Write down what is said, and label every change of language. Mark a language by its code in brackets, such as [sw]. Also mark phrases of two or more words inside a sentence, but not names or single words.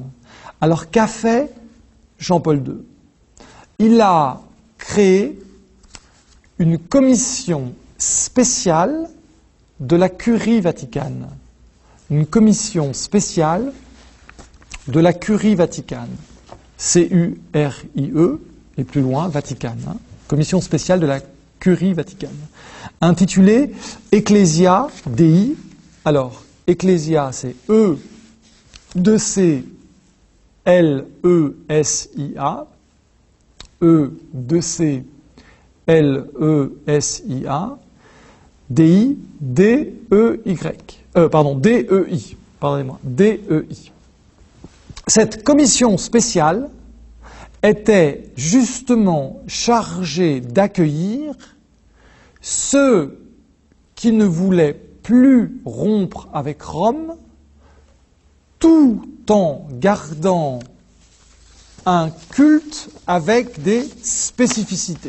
[fr] Alors qu'a fait Jean-Paul II? Il a créé une commission spéciale de la Curie vaticane. Une commission spéciale de la Curie vaticane. C-U-R-I-E, et plus loin, Vaticane. Commission spéciale de la Curie vaticane. Intitulée Ecclesia Dei. Alors, Ecclesia, c'est E-2-C-L-E-S-I-A. E-2-C-L-E-S-I-A. Dei, D-E-Y. D-E-I. Pardonnez-moi. D-E-I. Cette commission spéciale était justement chargée d'accueillir ceux qui ne voulaient plus rompre avec Rome, tout en gardant un culte avec des spécificités.